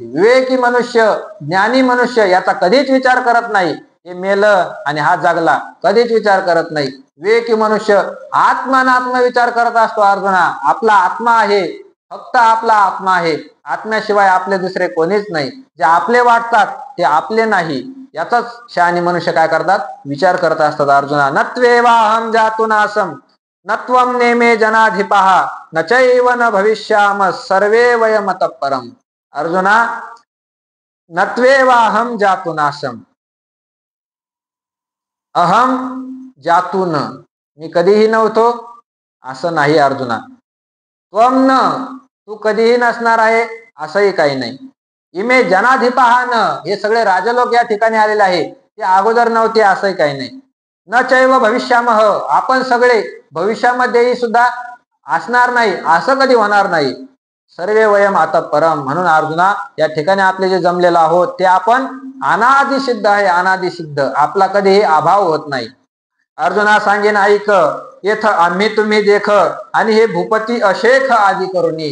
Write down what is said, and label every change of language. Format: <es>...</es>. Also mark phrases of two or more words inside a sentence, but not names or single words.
<mr>विवेकी मनुष्य, ज्ञानी मनुष्य याचा कधीच विचार करत नाही, हे मेलं आणि हा जगला, कधीच विचार करत नाही. विवेकी मनुष्य आत्मानात्म विचार करत असतो अर्जुना. आपला आत्मा आहे, फक्त आपला आत्मा आहे, आत्म्याशिवाय आपले दुसरे कोणीच नाही. जे आपले वाटतात ते आपले नाही, याचाच शहाणी मनुष्य काय करतात? विचार करत असतात अर्जुना.</mr> <sa>नत्वेवाहम जातुनासम नत्वम नेमे जनाधिपः न चैव न भविष्याम सर्वे वयमतः परम. अर्जुना, नत्वेवाहम जातुनासम, अहम जातून,</sa> <mr>मी कधीही नव्हतो असं नाही अर्जुना.</mr> <sa>त्वम न,</sa> <mr>तू कधीही नसणार आहे असंही काही नाही.</mr> <sa>इमे जनाधिपः न,</sa> <mr>हे सगळे राजलोक या ठिकाणी आलेले आहे, ते अगोदर नव्हते असंही काही नाही.</mr> <sa>न चैव भविष्यामः,</sa> <mr>आपण सगळे भविष्यामध्येही सुद्धा असणार नाही, असं कधी होणार नाही.</mr> <sa>सर्वे वयम आता परम.</sa> <mr>म्हणून अर्जुना, या ठिकाणी आपले जे जमलेलो आहोत ते आपण अनादि सिद्ध आहे, अनादि सिद्ध. आपला कधीही अभाव होत नाही. अर्जुना सांगेन ऐक, येथ आम्ही तुम्ही देख, आणि हे भूपती अशेख आदी करुणी.</mr>